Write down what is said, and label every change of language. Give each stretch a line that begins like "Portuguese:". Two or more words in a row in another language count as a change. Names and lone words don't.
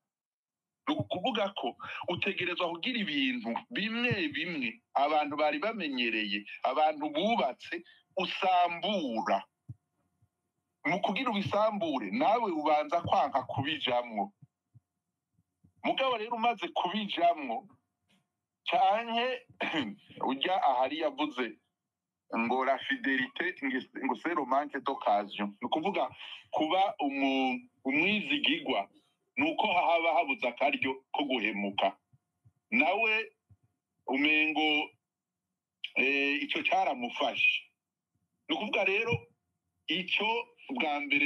Rundi: Nukuvuga ko utegerezwa kugira ibintu bimwe bimwe abantu bari bamenyereye, abantu bubatse usambura. Mu kugira ubisambure nawe ubanza kwanka kubijamwo. mugabo rero umaze kubijamwo canke urya ahari yavuze ngo
French: la fidelité
Rundi: ngo
French: c'est le manque d'occasion
Rundi: ni ukuvuga kuba umwizigigwa nuko haba habuze akaryo ko guhemuka nawe umengo icyo cyaramufashe ni ukuvuga rero icyo bwa mbere